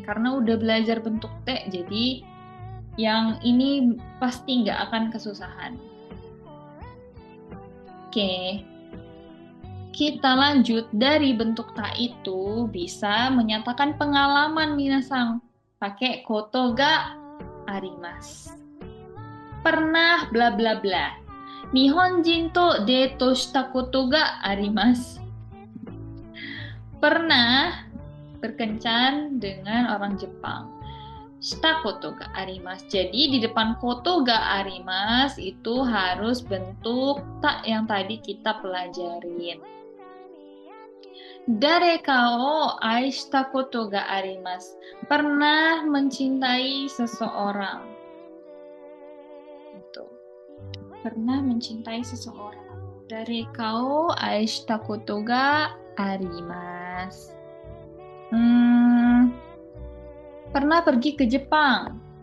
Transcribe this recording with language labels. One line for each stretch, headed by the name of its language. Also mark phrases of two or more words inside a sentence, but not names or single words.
Indonesian: Karena udah belajar bentuk T, jadi yang ini pasti nggak akan kesusahan. Oke, kita lanjut. Dari bentuk ta itu bisa menyatakan pengalaman minasang.
Japanese: Pakai ことがあります.
Indonesian: Pernah bla bla bla.
Japanese: 日本人とデートしたことがあります.
Indonesian: Pernah berkencan dengan orang Jepang.
Japanese: したことがあります.
Indonesian: Jadi di depan
Japanese: ことがあります
Indonesian: itu harus bentuk ta yang tadi kita pelajarin.
Japanese: 誰かを愛したことがあります.
Indonesian: Pernah mencintai seseorang. Itu. Pernah mencintai seseorang.
Japanese: 誰かを愛したことがあります.
Indonesian: Pernah pergi ke Jepang.